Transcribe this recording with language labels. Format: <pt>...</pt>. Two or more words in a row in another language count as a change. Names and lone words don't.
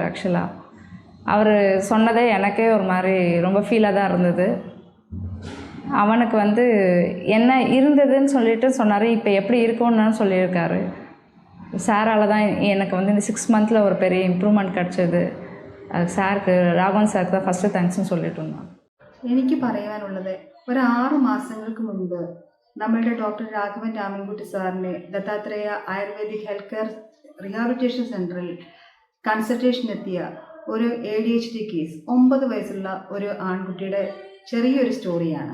<ta>ஆக்சுவலாக அவர் சொன்னதே எனக்கே ஒரு மாதிரி ரொம்ப ஃபீலாக தான் இருந்தது. அவனுக்கு வந்து என்ன இருந்ததுன்னு சொல்லிட்டு சொன்னார். இப்போ எப்படி இருக்கும்னு சொல்லியிருக்காரு. சாரால் தான் எனக்கு வந்து இந்த 6 மந்தில் ஒரு பெரிய இம்ப்ரூவ்மெண்ட் கிடச்சிது.</ta> <ml>അത് സാർക്ക് രാഘവൻ സാർക്ക്</ml> <en>first thanks</en> <ml>சொல்லிட்டுണ്ടാ. എനിക്ക് പറയാനുള്ളത് ഒരു 6 മാസങ്ങൾക്ക് മുൻപ് നമ്മളുടെ ഡോക്ടർ രാഘവൻ രാമൻകുട്ടി സാറിനെ ദത്താത്രേയ ആയുർവേദിക് ഹെൽത്ത് കെയർ റീഹാബിലിറ്റേഷൻ സെൻറ്ററിൽ കൺസൾട്ടേഷൻ എത്തിയ ഒരു ADHD കേസ് 9 വയസ്സുള്ള ഒരു ആൺകുട്ടിയുടെ ചെറിയൊരു സ്റ്റോറിയാണ്.</ml>